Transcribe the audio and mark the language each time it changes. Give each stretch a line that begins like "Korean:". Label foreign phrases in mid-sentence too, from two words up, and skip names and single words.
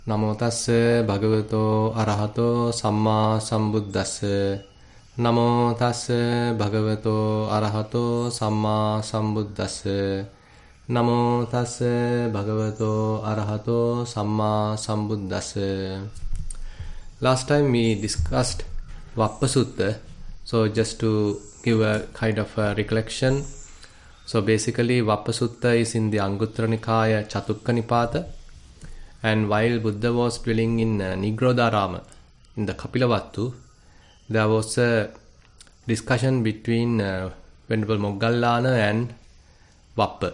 Pali: Namo tassa bhagavato arahato samma sambuddhassa. Namo tassa bhagavato arahato samma sambuddhassa. Namo tassa bhagavato arahato samma sambuddhassa.
English: Last time we discussed Vappa Sutta. So just to give a kind of a recollection. So basically Vappa Sutta is in the Anguttara Nikaya Chatukka Nipata. And while Buddha was dwelling in Nigrodharama, in the Kapilavattu, there was a discussion between Venerable Moggallana and Vappa.